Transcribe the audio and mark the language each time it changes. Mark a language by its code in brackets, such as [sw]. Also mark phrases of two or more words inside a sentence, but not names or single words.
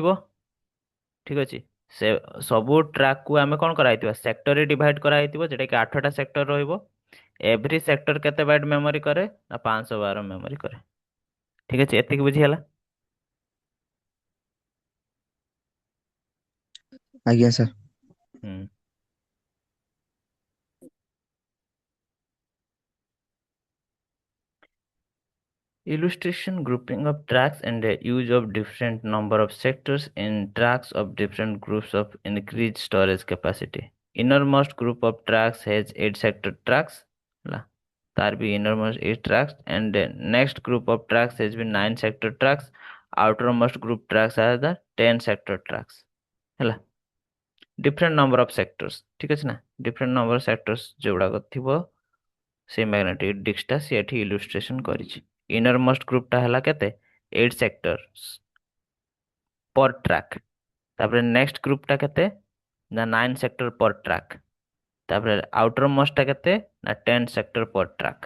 [or] ଠିକ ଅଛି, ସେ ସବୁ ଟ୍ରାକ୍କୁ ଆମେ କଣ କରାହେଇଥିବ, ସେକ୍ଟରରେ ଡିଭାଇଡ୍ କରାହେଇଥିବ, ଯୋଉଟା କି 8ଟା ସେକ୍ଟର ରହିବ। [en] every sector [or] କେତେ [en] byte memory [or] କରେ ନା 512 ମେମୋରି କରେ। ଠିକ ଅଛି, ଏତିକି ବୁଝିଗଲା? ଆଜ୍ଞା ସାର୍। ହୁଁ। [en] Illustration grouping of tracks and the use of different number of sectors in tracks of different groups of increased storage capacity। Innermost group of tracks has 8 sector tracks। [or] ହେଲା, ତାର ବି [en] innermost 8 tracks, and the next group of tracks has been 9 sector tracks। outermost group tracks are the 10 sector tracks। [or] ହେଲା, [en] different number of sectors। [or] ଠିକ ଅଛି ନା? [en] different number of sectors [or] ଯୋଉଗୁଡାକ ଥିବ ସେ [en] magnetic disk [or] ସେ ଏଠି ଇଲୁଷ୍ଟ୍ରେସନ କରିଛି। [en] inner most group [or] ହେଲା କେତେ? 8 [en] sectors per track. [or] ତାପରେ [en] next group [or] କେତେ ନା 9 [en] sector per track. [or] ତାପରେ [en] outer most [or] କେତେ ନା 10 [en] sector per track.